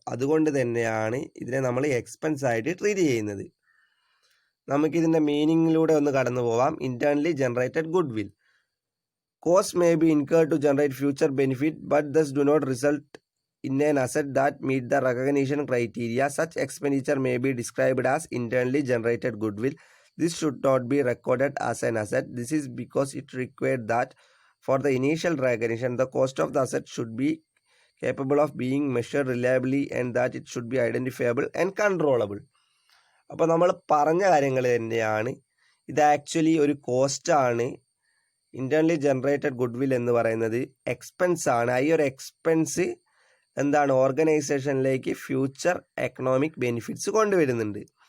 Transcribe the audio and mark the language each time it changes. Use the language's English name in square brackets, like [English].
[Malayalam] അതുകൊണ്ട് തന്നെയാണ് ഇതിനെ നമ്മൾ എക്സ്പെൻസ് ആയിട്ട് ട്രീറ്റ് ചെയ്യുന്നത്. നമുക്കിതിൻ്റെ മീനിങ്ങിലൂടെ ഒന്ന് കടന്നു പോവാം. [English] Internally generated goodwill cost may be incurred to generate future benefit but those do not result in an asset that meet the recognition criteria. Such expenditure may be described as internally generated goodwill. This should not be recorded as an asset. This is because it required that for the initial recognition, the cost of the asset should be capable of being measured reliably and that it should be identifiable and controllable. [Malayalam] അപ്പോൾ നമ്മൾ പറഞ്ഞ കാര്യങ്ങൾ തന്നെയാണ്. ഇത് actually ഒരു കോസ്റ്റാണ്. Internally generated goodwill എന്ന് പറയുന്നത് expense ആണ്. ഈ ഒരു എക്സ്പെൻസ് എന്താണ്, ഓർഗനൈസേഷനിലേക്ക് ഫ്യൂച്ചർ എക്കണോമിക് ബെനിഫിറ്റ്സ് കൊണ്ടുവരുന്നുണ്ട്.